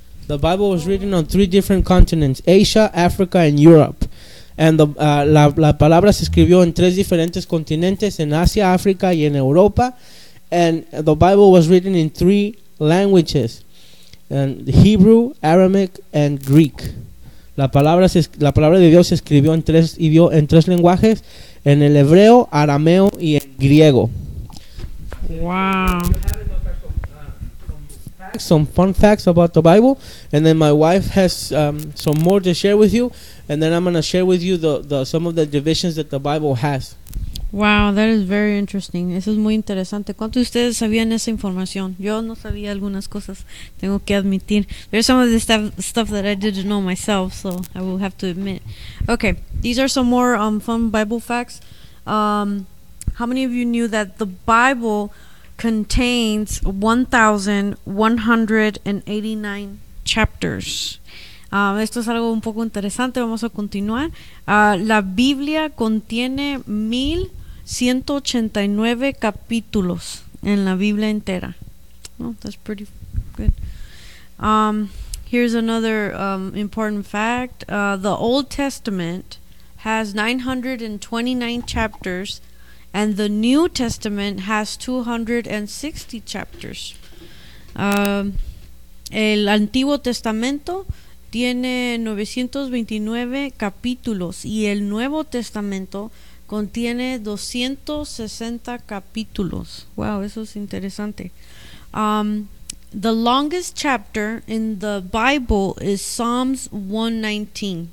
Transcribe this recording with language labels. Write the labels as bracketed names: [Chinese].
[English] The Bible was written on 3 different continents: Asia, Africa, and Europe. [Spanish] And la palabra se escribió en 3 diferentes continentes: en Asia, África y en Europa. [English] And the Bible was written in 3 languages: and Hebrew, Aramaic, and Greek. [Spanish] La palabra de Dios se escribió en tres lenguajes: en el hebreo, arameo y en griego. [English] Wow. Some fun facts about the Bible, and then my wife has some more to share with you, and then I'm going to share with you the some of the divisions that the Bible has. Wow, that is very interesting. [Spanish] Eso es muy interesante. ¿Cuántos de ustedes sabían esa información? Yo no sabía algunas cosas, tengo que admitir. [English] There's some of the stuff that I didn't know myself, so I will have to admit. Okay, these are some more fun Bible facts. How many of you knew that the Bible contains 1,189 chapters? [Spanish] Esto es algo un poco interesante. Vamos a continuar. La Biblia contiene 1,189 capítulos en la Biblia entera. [English] Oh, that's pretty good. Here's another important fact. The Old Testament has 929 chapters, and the New Testament has 260 chapters. [Spanish] El Antiguo Testamento tiene 929 capítulos, y el Nuevo Testamento contiene 260 capítulos. Wow, eso es interesante. [English] The longest chapter in the Bible is Psalms 119.